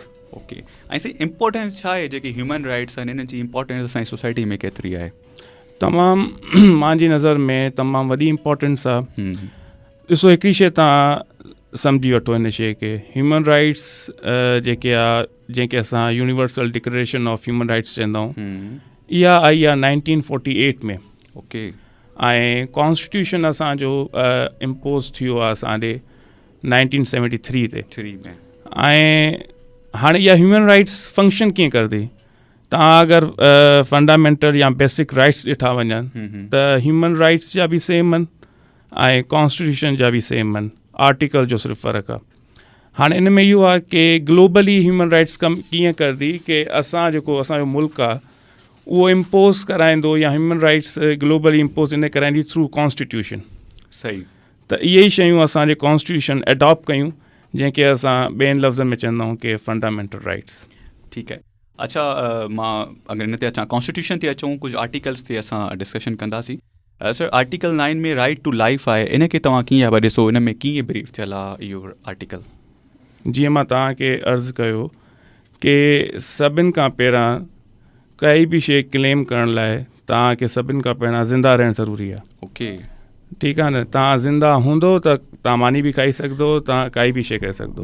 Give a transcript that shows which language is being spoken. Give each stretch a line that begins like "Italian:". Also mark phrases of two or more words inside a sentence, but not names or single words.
Sindhi: ओके, ऐं साईं इम्पोर्टेंस छा आहे जेकी
English: human rights
Sindhi: आहिनि, इन्हनि जी इम्पोर्टेंस असांजी सोसाइटी में केतिरी आहे? तमामु मुंहिंजी नज़र में तमामु वॾी इम्पोर्टेंस आहे। ॾिसो, हिकिड़ी शइ तव्हां सम्झी वठो हिन शइ खे,
English: human rights
Sindhi: जेके आहे जंहिंखे असां
English: universal declaration of human rights
Sindhi: चवंदा आहियूं, इहा आई आहे 1948 में। ओके, ऐं कॉन्स्टिट्यूशन असांजो इम्पोज़ थियो आहे असांजे 1973 ते। ऐं हाणे इहा
English: human rights function
Sindhi: कीअं करंदी? तव्हां अगरि फंडामेंटल या
English: basic rights
Sindhi: ॾिठा वञनि त
English: human rights
Sindhi: जा बि सेम आहिनि ऐं कॉन्स्टिट्यूशन जा बि सेम आहिनि, आर्टिकल जो सिर्फ़ु फ़र्क़ु आहे। हाणे इन में इहो आहे कि
English: globally human rights
Sindhi: कम कीअं करंदी कि असां जेको असांजो मुल्क आहे उहो इम्पोज़ कराईंदो या
English: human rights globally impose
Sindhi: इन कराईंदी
English: through constitution.
Sindhi: सही। त इहे ई शयूं असांजे
English: constitution adopt
Sindhi: कयूं जंहिंखे असां ॿियनि लफ़्ज़नि में चवंदा आहियूं कि
English: fundamental rights.
Sindhi: ठीकु आहे। अच्छा, मां अगरि हिन ते अचां, कॉन्स्टिट्यूशन ते अचूं, कुझु आर्टिकल्स ते असां डिस्कशन कंदासीं। सर, आर्टिकल 9 में
English: right to life
Sindhi: आहे, इनखे तव्हां कीअं पिया ॾिसो, इन में कीअं ब्रीफ थियल आहे इहो आर्टिकल? जीअं मां तव्हांखे अर्ज़ु कयो कि सभिनि खां पहिरां काई बि शइ क्लेम करण लाइ तव्हांखे सभिनि खां पहिरां ज़िंदा रहणु ज़रूरी आहे। ओके, ठीकु आहे न, तव्हां ज़िंदा हूंदो त तव्हां मानी बि खाई सघंदो, तव्हां काई बि शइ करे सघंदो,